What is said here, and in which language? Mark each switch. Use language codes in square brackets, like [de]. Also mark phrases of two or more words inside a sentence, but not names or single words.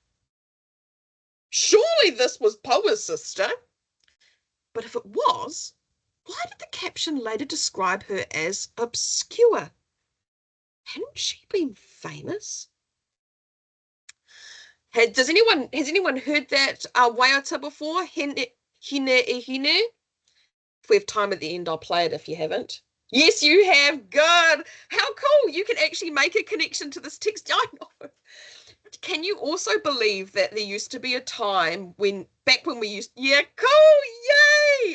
[en] Surely this was Paua's sister. But if it was, why did the caption later describe her as obscure? Hadn't she been famous? Has anyone heard that waiata before? Hine e hine? If we have time at the end, I'll play it if you haven't. Yes, you have. Good. How cool. You can actually make a connection to this text. I know. Can you also believe that there used to be a time back when we used, yeah, cool, yay!